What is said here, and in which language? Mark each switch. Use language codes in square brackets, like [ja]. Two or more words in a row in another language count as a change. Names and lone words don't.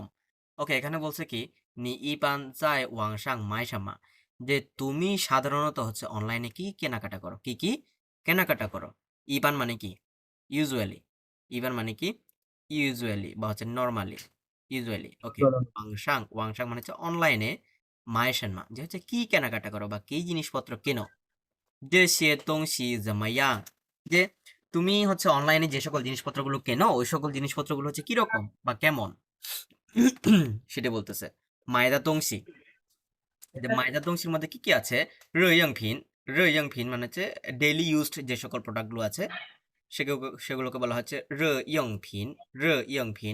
[bn] ওকে, এখানে বলছে কি [zh] 你一般在网上买什么, [bn] যে তুমি সাধারণত হচ্ছে অনলাইনে কি কেনাকাটা করো, কি কেনাকাটা করো। ইপান মানে কি ইউজুয়ালি, ইপান মানে কি ইউজুয়ালি বা হচ্ছে নর্মালি, ইউজুয়ালি। ওকে, ওয়াংসাং মানে হচ্ছে অনলাইনে, [zh] 买什么 [bn] যে হচ্ছে কি কেনাকাটা করো বা কি জিনিসপত্র কেনো। [zh] 这些东西怎么样? [bn] যে তুমি হচ্ছে অনলাইনে যে সকল জিনিসপত্রগুলো কেনো ওই সকল জিনিসপত্রগুলো হচ্ছে কিরকম বা কেমন সেটা বলতেছে। [zh] 买的东西, [bn] যে [zh] 买的东西 [bn] মধ্যে কি কি আছে? রয়াংফিন, রয়াংফিন মানে হচ্ছে [en] daily used [bn] যে সকল প্রোডাক্টগুলো আছে সেগুলোকে বলা হচ্ছে রয়াংফিন, রয়াংফিন।